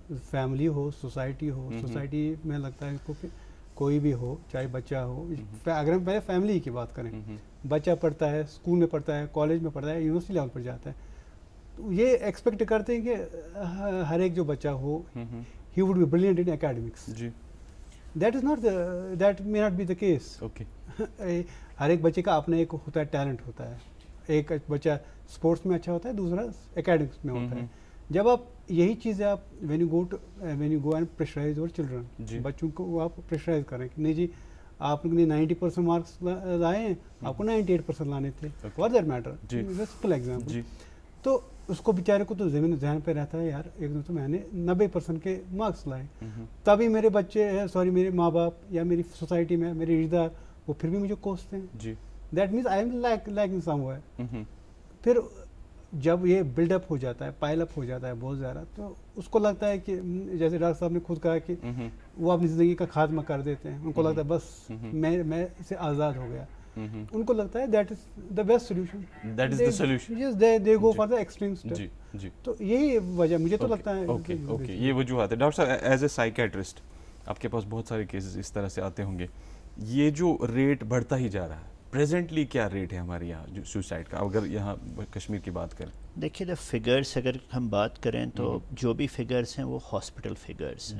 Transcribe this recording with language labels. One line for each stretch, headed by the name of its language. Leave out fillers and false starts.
Urdu: Family ہو، society ہو، society میں لگتا ہے کوئی بھی ہو، چاہے بچہ ہو، اگر ہم پہلے فیملی کی بات کریں، بچہ پڑھتا ہے، اسکول میں پڑھتا ہے، کالج میں پڑھتا ہے، یونیورسٹی لیول پر جاتا ہے، یہ ایکسپیکٹ کرتے ہیں کہ ہر ایک جو بچہ ہو
English: ہی would be brilliant in academics. That is not that may not be the case.
Urdu: ہر ایک بچے کا اپنا ایک ہوتا ہے ٹیلنٹ ہوتا ہے. ایک بچہ اسپورٹس میں اچھا ہوتا ہے, دوسرا اکیڈمکس میں ہوتا ہے. جب آپ یہی چیزیں آپ
English: when you go and pressurise your children,
Urdu: بچوں کو آپ پریشرائز کریں کہ نہیں جی آپ نے 90% مارکس لائے ہیں, آپ کو 98% لانے تھے,
English: For that matter, simple example.
Urdu: تو اس کو بیچارے کو تو ذہن پہ رہتا ہے یار ایک دن تو میں نے 90% کے مارکس لائے, تبھی میرے بچے میرے ماں باپ یا میری سوسائٹی میں میرے رشتہ دار وہ پھر بھی مجھے کوستے ہیں.
English: That means I am lacking somewhere.
Urdu: پھر جب یہ بلڈ اپ ہو جاتا ہے, پائل اپ ہو جاتا ہے بہت زیادہ, تو اس کو لگتا ہے کہ جیسے ڈاکٹر صاحب نے خود کہا کہ وہ اپنی زندگی کا خاتمہ کر دیتے ہیں. ان کو لگتا ہے بس میں اس سے آزاد ہو گیا. ان کو لگتا ہے
English: That is the best solution, that is the solution, yes they go for the extreme step.
Urdu: تو یہی وجہ مجھے تو لگتا ہے. اوکے, یہ وجوہات ہے. ڈاکٹر صاحب ایز اے سائیکیٹرسٹ آپ کے پاس بہت سارے کیسز اس طرح سے آتے ہوں گے. یہ جو ریٹ بڑھتا ہی جا رہا ہے, پریزنٹلی کیا ریٹ ہے ہمارے یہاں جو سوسائڈ کا, اگر یہاں کشمیر کی بات کریں؟ دیکھیے دا فگرس اگر ہم بات کریں تو جو بھی فگرس ہیں وہ ہاسپٹل فگرس ہیں.